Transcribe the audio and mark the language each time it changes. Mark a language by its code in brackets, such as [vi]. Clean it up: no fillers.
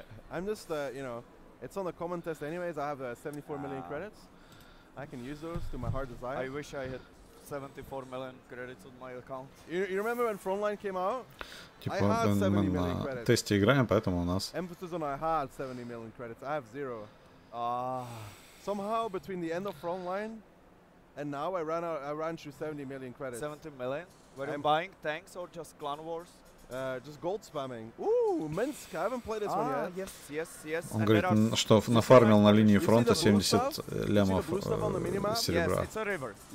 [en] I'm just, you know, it's on the common test anyways. I have 74 million credits. I can use those to my heart desire. I wish I had 74 million credits on my account. You remember when Frontline came out? [ru] Типа мы на тесте играем, поэтому у нас. [en] Emphasis on I had 70 million credits. I have 0. Somehow between the end of Frontline and now I ran through 70 million credits. 70 million? Were you buying tanks or just clan wars? Just gold spamming. Ooh, Minsk. I haven't played this one yet. Yes. [ru] Он говорит, что нафармил на линии фронта 70 лямов серебра.